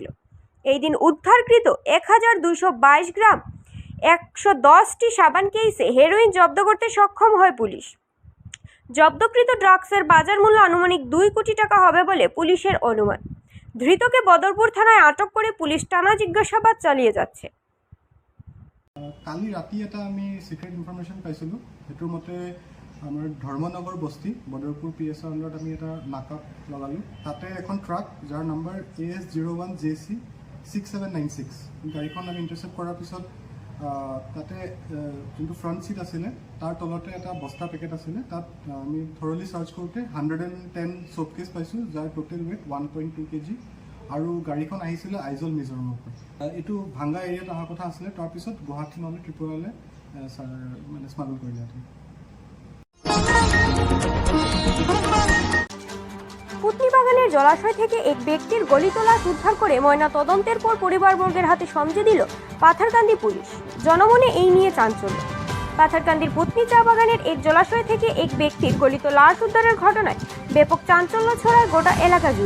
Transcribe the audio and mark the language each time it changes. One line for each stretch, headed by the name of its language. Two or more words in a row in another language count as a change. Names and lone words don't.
Bangla: এই দিন উদ্ধারকৃত 1222 গ্রাম 110টি সাবান কেসে হেরোইন জব্দ করতে সক্ষম হয় পুলিশ। জব্দকৃত ড্রাগসের বাজার মূল্য আনুমানিক 2 কোটি টাকা হবে বলে পুলিশের অনুমান। ধৃতকে বদরপুর থানায় আটক করে পুলিশ টানা জিজ্ঞাসাবাদ চালিয়ে যাচ্ছে।
Assamese: কালি ৰাতি এটা আমি
English: secret information
Assamese: পাইছিলোঁ। সেইটোৰ মতে আমাৰ ধৰ্মনগৰ বস্তি বদৰপুৰ PSৰ আণ্ডাৰত আমি এটা নাকাপ লগালোঁ। তাতে এখন ট্ৰাক যাৰ নম্বৰ AS01 JC 6796 গাড়ীখন আমি ইণ্টাৰচেপ্ট কৰাৰ পিছত তাতে যোনটো
English: front seat
Assamese: আছিলে তাৰ তলতে এটা বস্তা পেকেট আছিলে। তাত আমি
English: thoroughly search
Assamese: কৰোঁতে 110
English: soap case
Assamese: পাইছোঁ, যাৰ
English: total weight
Assamese: 1.2 kg। আৰু গাড়ীখন আহিছিলে আইজল মিজোৰামৰ পৰা। এইটো ভাঙ্গা এৰিয়াত অহাৰ কথা আছিলে, তাৰপিছত গুৱাহাটী নহ'লে ত্ৰিপুৰালৈ মানে স্মাগল কৰিলে।
Bangla: পুতনিবাগানের জলাশয় থেকে এক ব্যক্তির গলিত লাশ উদ্ধার করে ময়না তদন্তের পর পরিবারবর্গের হাতে সমঝে দিল পাথারকান্দি পুলিশ। জনমনে এই নিয়ে চাঞ্চল্য। পাথারকান্দির পুতনি চা বাগানের এক জলাশয় থেকে এক ব্যক্তির গলিত লাশ উদ্ধারের ঘটনায় ব্যাপক চাঞ্চল্য ছড়ায় গোটা এলাকা জুড়ে।